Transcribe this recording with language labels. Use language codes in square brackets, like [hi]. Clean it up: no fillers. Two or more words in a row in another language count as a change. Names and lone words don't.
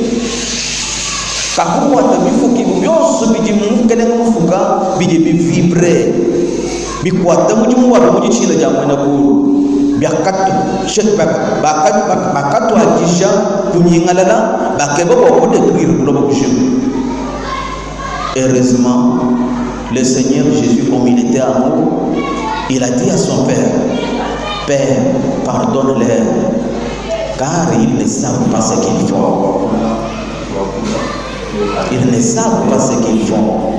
[lua] Kakuwa tabifuki byose bidi mukele mufuka bidi bivibrer. Bikwata mujimu wa mujichila jamwe na kuru. biakato chet bakato ajisha kunyingalala bakeba ko [fr] détruire le boucher. Heureusement, le Seigneur Jésus, comme il était amour, il a dit à son Père, Père, pardonne-leur, car ils ne savent pas ce qu'ils font. Ils ne savent pas ce qu'ils font.